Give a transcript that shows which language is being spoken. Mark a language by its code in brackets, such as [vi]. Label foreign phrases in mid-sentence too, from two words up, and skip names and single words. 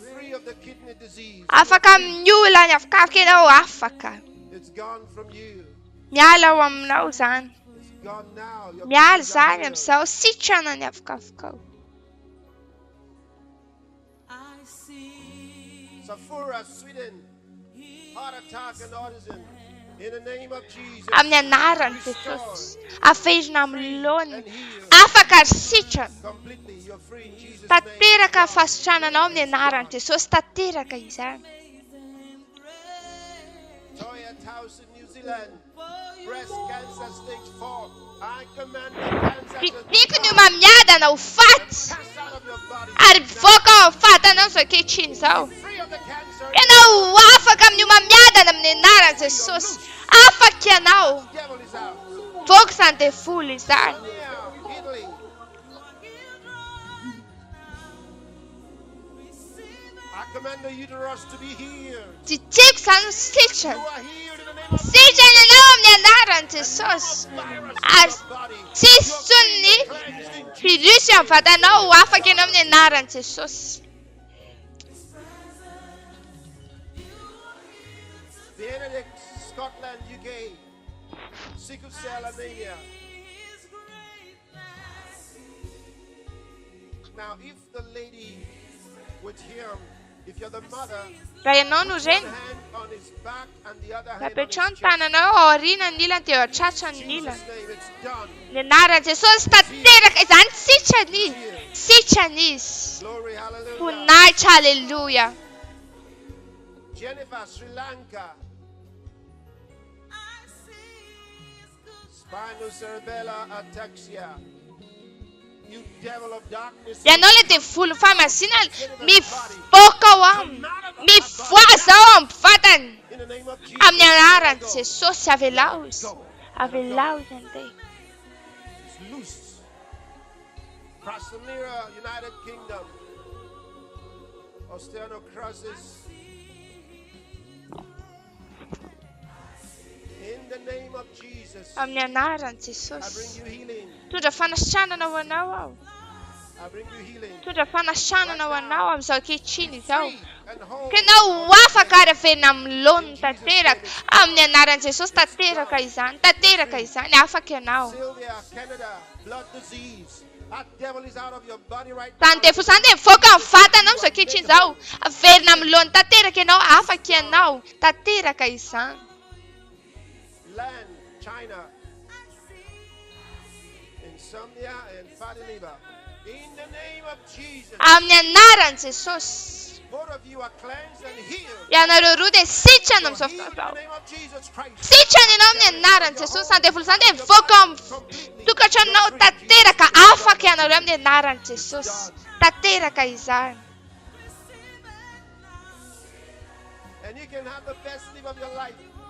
[mg] Afaka minyola ny avokavoka ianao, afaka. Miala ho aminao zany. Miala zany amin'izao sitrana ny avokavokao. [en] Safura, Sweden, heart attack and autism. In the name of Jesus. [mg] Amin'ny anaran'i Jesosy. Averina amin'ny laoniny. Afaka sitrana. [en] Completely, you're free in Jesus' name. [mg] Tanteraka fasitrananao amin'ny anaran'i Jesosy. Tanteraka izany. [en] Toya House in New Zealand. Breast cancer stage 4. I command the cancer [mg] Fitiko ny mamiadana ho faty. Ary mivoaka ao amin'ny fatanao izao ankehitriny izao. Ianao afaka amin'ny mamiadana amin'ny anaran'i Jesosy. Afaka ianao. Voaka izany devoly izany. [en] command the uterus to be healed. [mg] Titik san sitrana. Sitrana ianao amin'ny anaran'i Jesosy. Ary tsisy virusy amin'ny vatanao afaka ianao amin'ny anaran'i Jesosy. [en] Benedict, Scotland, UK. Sickle cell anemia. Now, if the lady with him, if you're the mother, [mg] raha ianao no reny, [en] on his back and the other hand on his [mg] apetrao ny [en] chest. [mg] tananao ao aoriana ny ilany dia ao atratrany ny ilany. Ny anaran'i Jesosy tanteraka izany sitrany izy. Sitrany izy. Voninahitra, haleluya. [en] Jennifer, Sri Lanka. Spinocerebellar ataxia. You devil of darkness. [mg] Ianao ilay devoly famasinana mivoaka ao aminy. Mivoaza ao amin'ny vatany. Amin'ny anaran'i Jesosy avelao izy. Avelao izy andeha. [en] Loose. Prasamira, United Kingdom. Osteonocrosis. In the name of Jesus. [mg] Amin'ny anaran'i Jesosy. Tondra fanasitranana ho anao ao. Tondra fanasitranana ho anao amin'izao ankehitriny izao. Ka ianao afaka ary averina amin'ny laoniny tanteraka. Amin'ny anaran'i Jesosy tanteraka izany. Tanteraka izany. Afaka ianao. Izany devoly izany dia mivoaka amin'ny vatana amin'izao ankehitriny izao. Averina amin'ny laoniny tanteraka ianao. Afaka ianao. Tanteraka izany. [en] Land, China. Insomnia and fatty liver. In the name of Jesus. [mg] Amin'ny anaran'i Jesosy. [en] Both of you are cleansed and healed. [mg] Ianareo roa dia sitrana amin'izao fotoana izao. Sitrana ianao amin'ny anaran'i Jesosy. Izany devoly izany dia mivoaka amin'ny tokantranonao tanteraka. Afaka ianareo amin'ny anaran'i Jesosy. Tanteraka izany. [en] And you can have the best live of your life.